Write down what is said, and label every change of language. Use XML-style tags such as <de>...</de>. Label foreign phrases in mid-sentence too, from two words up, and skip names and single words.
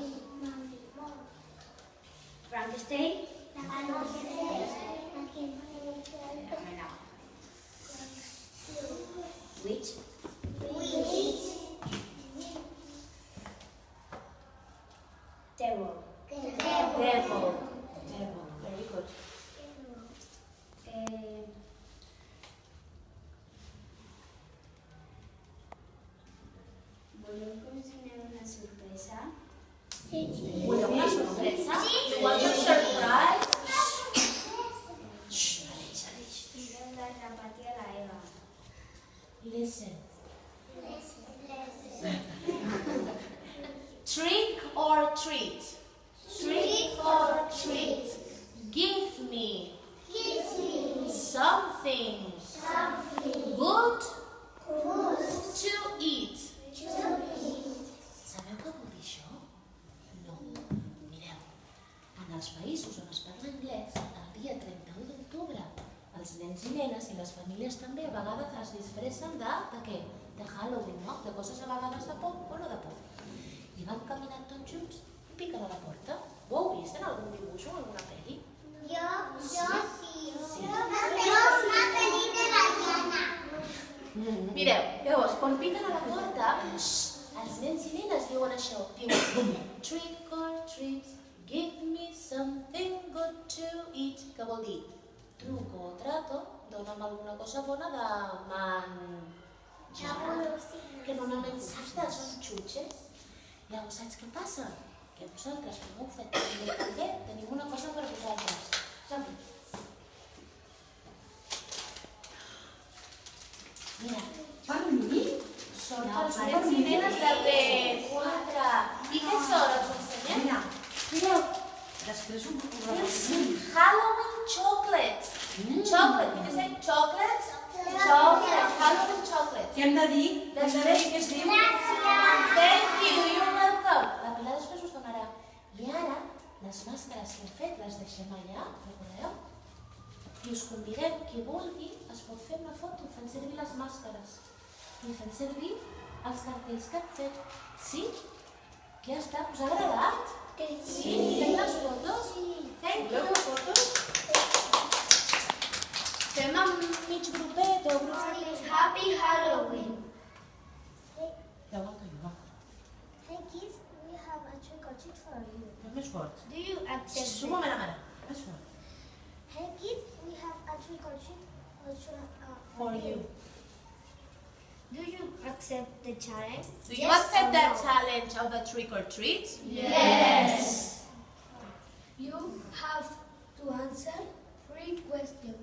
<en>Frankenstein. Witch. Devil. Devil. Very good.</en> <ca>Voleu que us doneu una sorpresa? Voleu una sorpresa?</ca> <en>You want a surprise?</en> <ca>Heu de repetir a la Eva.</ca> <en>Listen. Trick or treat? Trick or treat? Give me something good to eat.</en> <ca>Sabeu què vol dir això? No. Mireu, en els països on es parla anglès, el dia 31 d'octubre, els nens i nenes i les famílies també a vegades es disfressen de què? De Halloween, no? De coses a vegades de por o no de por. I van caminant tots junts i piquen a la porta. Ho heu vist en algun dibuix o en alguna pel·li? Jo sí. Mireu, llavors, quan piquen a la porta, els nens i nenes diuen això. Diuen,</ca> <en>trick or treat, give me something good to eat.</en> <ca>Què vol dir?</ca> <es>Truco o trato,</es> <ca>dona'm alguna cosa bona de menjar. Que normalment, saps, són xutxes. Llavors, saps què passa? Que vosaltres, com heu fet també, tenim una cosa per vosaltres. Som-hi. Mira, són els nens i nenes de P4. I què són? Els ensenyem? Mireu. Després ho</ca> <en>Halloween chocolates. Chocolate. Did you say chocolates? Chocolate. Halloween chocolates.</en> <ca>Què hem de dir? Hem de dir què es diu?</ca> <en>Thank you. You're welcome.</en> <ca>La Pilar després us donarà. I ara, les màscares que hem fet les deixem allà, recordeu? I us convidem, qui vulgui, es pot fer una foto fent servir les màscares i fent servir els cartells que hem fet. Sí? Què està? Us ha agradat? Sí? Fem les fotos?</ca> <en>Thank you.</en> <ca>Fotos? Fem amb mig grupet o grup?</ca> <en>Happy Halloween.</en> <ca>Ja ho aguanto jo, va.</ca> <en>Hey kids, we have a trick or treat for you.</en> <ca>Més fort.</ca> <en>Do you accept</en> <ca>Un moment, mare. Més fort.</ca> <en>Hey kids, we have a trick or treat For you. Do you accept the challenge? Do you accept that challenge of the trick or treat? Yes. You have to answer 3 questions.</en>